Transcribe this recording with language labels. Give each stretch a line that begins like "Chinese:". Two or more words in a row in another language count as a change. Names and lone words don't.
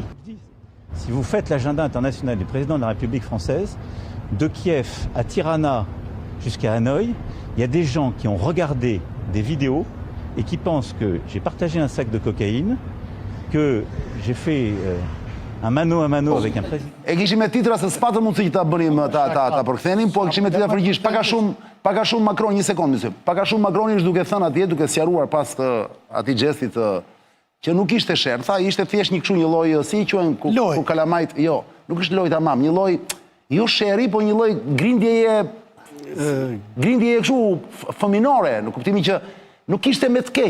French: Si vous faites l'agenda international du président de la République française, de Kiev à Tirana jusqu'à Hanoï, il y a des gens qui ont regardé des vidéos et qui pensent que j'ai partagé un sac de cocaïne, que j'ai fait un mano à mano avec un président.
Albanian: E kishim me titra se s'patë mundësi që ta bënim ta përkthenim, po e kishim me titra frikisht. Paka shumë Macron, një sekond, mëse. Paka shumë Macroni është duke thënë atje, duke sqaruar pas atij gestit që nuk ishte sherr, tha, ishte thjesht një kështu një lloj, si i quhen ku kalamajt, jo, nuk është loj tamam, një lloj jo sherri, po një lloj grindjeje kështu fëminore, në kuptimin që nuk ishte me të keq.